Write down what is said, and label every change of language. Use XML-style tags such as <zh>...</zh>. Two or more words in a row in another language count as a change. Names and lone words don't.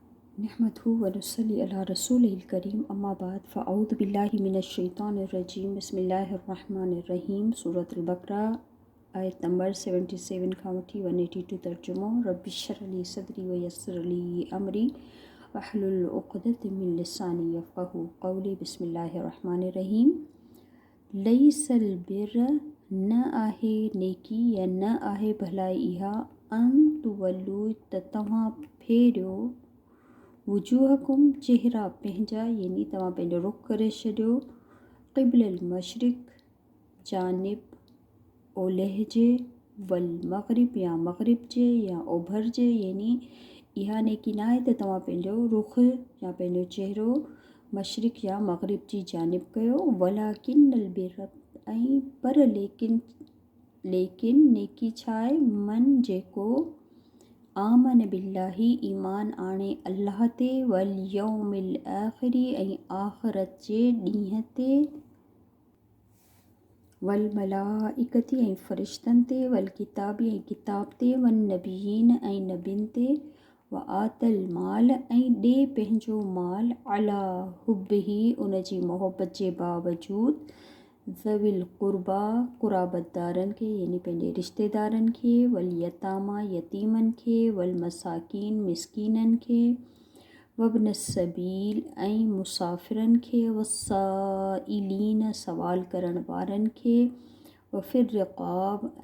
<ar>نحمده و نصلي على رسوله الكريم أما بعد فأعوذ بالله من الشيطان الرجيم بسم الله الرحمن الرحيم سورة البقرة آية</ar> <sd>नंबर 77 खां वठी 182 तर्जुमो</sd> <ar>رب اشرح لي صدري و يسر لي أمري واحلل عقدة من لساني يفقهوا قولي بسم الله الرحمن الرحيم ليس البر</ar> <sd>न आहे नेकी या न आहे भलाई इहा</sd> <ar>أن تولوا</ar> <sd>त तव्हां फेरियो वजूहकुम चेहरा पंहिंजा यानी तव्हां पंहिंजो रुख़ करे छॾियो</sd> <ar>قبل المشرق</ar> <sd>जानिब ओलह जे</sd> <ar>والمغرب</ar> <sd>या मग़रिब जे या ओभर जे यानी इहा नेकी न आहे त तव्हां पंहिंजो रुख़ या पंहिंजो चेहरो मशरिक़ या मग़रिब जी जानिब कयो</sd> <ar>ولكن البر</ar> <sd>ऐं पर लेकिन नेकी छा आहे मन जेको</sd> <ar>آمن بالله</ar> <sd>ईमान आणे अल्लाह ते</sd> <ar>واليوم الآخر</ar> <sd>ऐं आख़िरत जे ॾींहं ते</sd> <ar>والملائكة</ar> <sd>ऐं फ़रिश्तनि ते</sd> <ar>والكتاب</ar> <sd>ऐं किताब ते</sd> <ar>والنبيين</ar> <sd>ऐं नबियुनि ते</sd> <ar>وآتى المال</ar> <sd>ऐं ॾे पंहिंजो माल</sd> <ar>على حبه</ar> <sd>उन जी मोहबत जे बावजूद</sd> <ar>ذوي القربى</ar> <sd>क़ुराबतदारनि खे यानी पंहिंजे रिश्तेदारनि खे</sd> <ar>واليتامى</ar> <sd>यतीमनि खे</sd> <ar>والمساكين</ar> <sd>मिसकीननि खे</sd> <ar>وابن السبيل</ar> <sd>ऐं मुसाफ़िरनि खे वसाइलीन सवाल करण वारनि खे</sd> <ar>وفي الرقاب</ar>